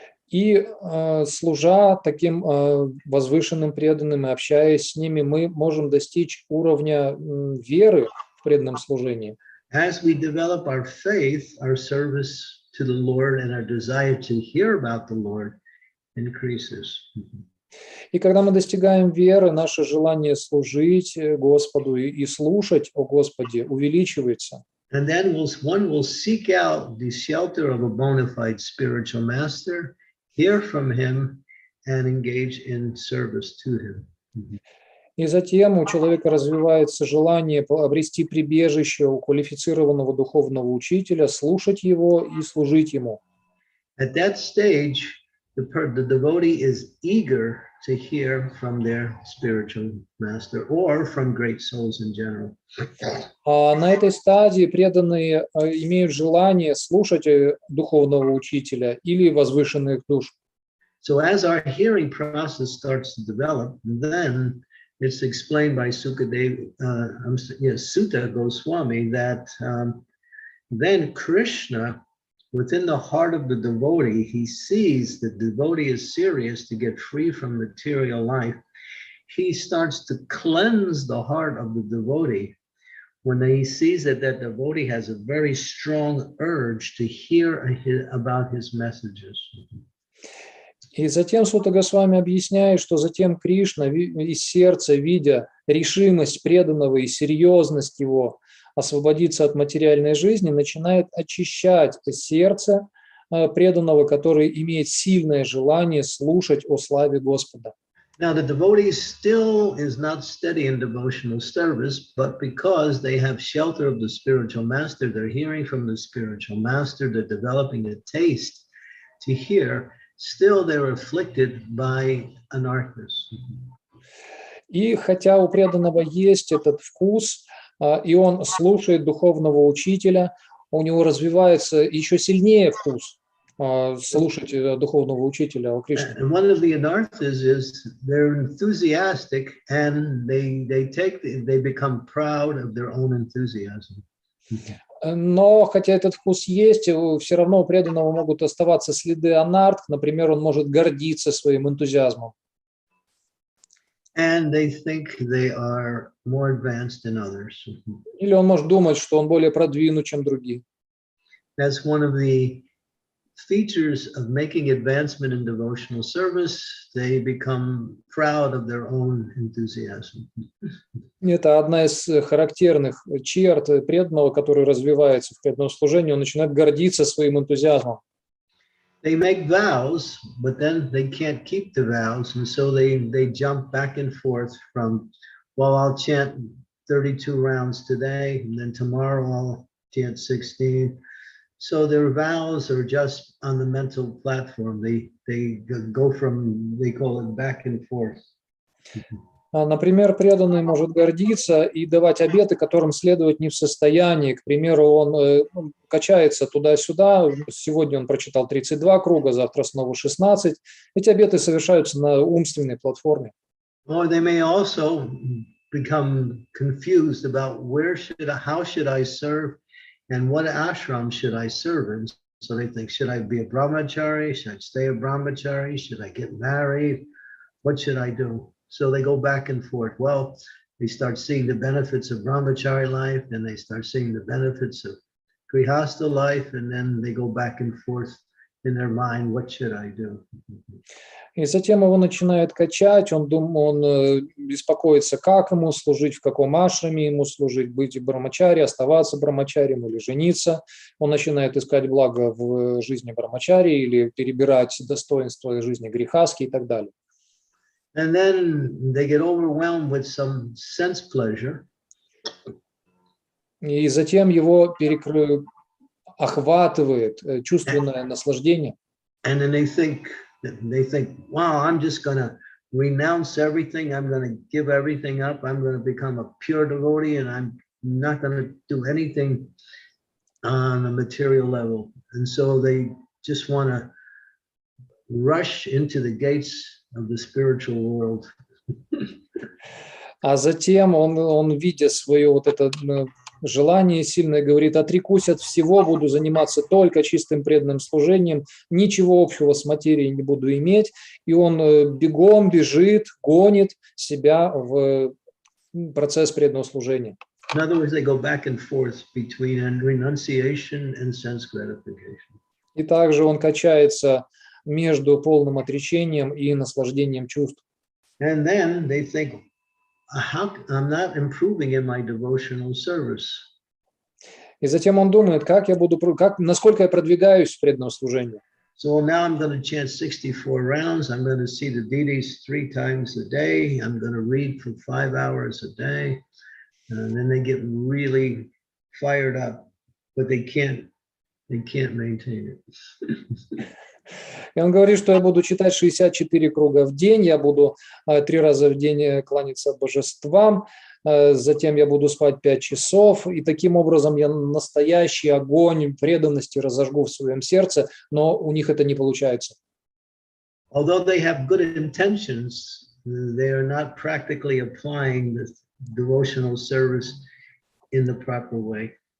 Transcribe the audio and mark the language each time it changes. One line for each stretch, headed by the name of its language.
Russian: И служа таким возвышенным преданным и общаясь с ними, мы можем достичь уровня веры в преданном служении.
English: As we develop our faith, our service to the Lord, and our desire to hear about the Lord, increases.
Russian: И когда мы достигаем веры, наше желание служить Господу и слушать о Господе увеличивается.
English: And then one will seek out the shelter of a bona fide spiritual master, hear from him, and engage in service to him.
Russian: И затем у человека развивается желание обрести прибежище у квалифицированного духовного учителя, слушать его и служить ему.
English: At that stage, the devotee is eager to hear from their spiritual master or from great souls in general.
Russian: А на этой стадии преданные имеют желание слушать духовного учителя или возвышенных душ.
English: So as our hearing process starts to develop, then it's explained by Sutta Goswami that then Krishna, within the heart of the devotee, he sees the devotee is serious to get free from material life. He starts to cleanse the heart of the devotee when he sees that that devotee has a very strong urge to hear about his messages.
Russian: И затем Сутта Госвами объясняет, что затем Кришна из сердца, видя решимость преданного и серьезность его освободиться от материальной жизни, начинает очищать сердце преданного, который имеет сильное желание слушать о славе Господа.
English: Now the devotee still is not steady in devotional service, but because they have shelter of the spiritual master, they're hearing from the spiritual master, they're developing a taste to hear. Still they're afflicted by anarthas.
Russian: И хотя у преданного есть этот вкус, и он слушает духовного учителя, у него развивается еще сильнее вкус слушать духовного учителя о Кришне.
English: And one of the anarthas is they're enthusiastic and they become proud of their own enthusiasm.
Russian: Но хотя этот вкус есть, все равно у преданного могут оставаться следы анарт. Например, он может гордиться своим энтузиазмом.
English: And they think they are more advanced than others.
Russian: Или он может думать, что он более продвинут, чем другие.
English: That's one of the features of making advancement in devotional service. They become proud of their own enthusiasm.
Russian: Это одна из характерных черт преданного, который развивается в преданном служении. Он начинает гордиться своим энтузиазмом.
English: They make vows, but then they can't keep the vows, and so they jump back and forth from, well, I'll chant 32 rounds today, and then tomorrow I'll chant 16. So their vows are just on the mental platform. They go from, they call it back and forth.
Russian: Например, преданный может гордиться и давать обеты, которым следовать не в состоянии. К примеру, он качается туда-сюда. Сегодня он прочитал 32 круга, завтра снова 16. Эти обеты совершаются на умственной платформе.
English: Or they may also become confused about how should I serve and what ashram should I serve in. So they think, should I be a brahmachari? Should I stay a brahmachari? Should I get married? What should I do? So they go back and forth. Well, they start seeing the benefits of brahmachari life, and they start seeing the benefits of grihastha life, and then they go back and forth in their mind, what should I do?
Russian: И затем его начинает качать, он беспокоится, как ему служить, в каком ашраме ему служить, быть брамачари, оставаться брамачарием или жениться. Он начинает искать благо в жизни брамачари или перебирать достоинства жизни грихаски и так далее.
English: And then they get overwhelmed with some sense pleasure.
Russian: И затем его охватывает чувственное наслаждение.
English: And then they think, wow, I'm just going to renounce everything. I'm going to give everything up. I'm going to become a pure devotee, and I'm not going to do anything on a material level. And so they just want to rush into the gates of the spiritual world.
Russian: А затем он видя свое вот это желание сильное, говорит: отрекусь от всего, буду заниматься только чистым преданным служением, ничего общего с материей не буду иметь. И он бегом бежит, гонит себя в процесс преданного служения.
English: In other words, they go back and forth between renunciation and sense gratification.
Russian: И также он качается между полным отречением и наслаждением чувств.
English: And then they think, how I'm not improving in my devotional service.
Russian: И затем он думает, насколько я продвигаюсь в преданном служении.
English: So now I'm going to chant 64 rounds. I'm going to see the deities 3 times a day. I'm going to read for 5 hours a day. And then they get really fired up, but they can't maintain it.
Russian: И он говорит, что я буду читать 64 круга в день, я буду 3 раза в день кланяться божествам, затем я буду спать 5 часов, и таким образом я настоящий огонь преданности разожгу в своем сердце, но у них это не получается.
English: Although they have good intentions, they are not practically applying the devotional service in the proper way.